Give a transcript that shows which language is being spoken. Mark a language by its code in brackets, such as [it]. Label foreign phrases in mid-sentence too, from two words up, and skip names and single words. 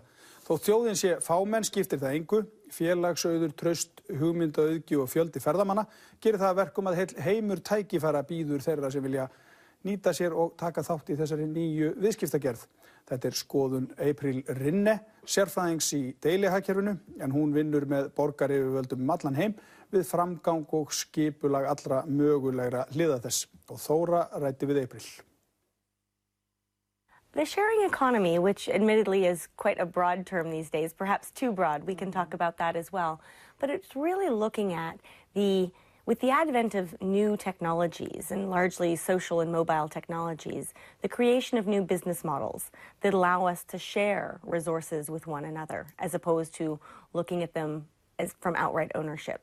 [is] Þótt þjóðin sé fámenn, skiptir það engu. Félagsauður, traust, hugmyndaauðgi og fjöldi ferðamanna gerir það verkum að heill heimur tækifæra bíður þeirra sem vilja nýta sér og taka þátt í þessari nýju viðskiptagerð. Þetta skoðun April Rinne, sérfræðings í deilihagkerfinu, en hún vinnur með borgaryfirvöldum allan heim við framgang og skipulag allra mögulegra hliða þess. Og Þóra ræddi við April. [en] The sharing economy, which admittedly is quite a broad term these days, perhaps too broad, we can talk about that as well, but it's really looking at with the advent of new technologies, and largely social and mobile technologies, the creation of new business models that allow us to share resources with one another, as opposed to looking at them as from outright ownership.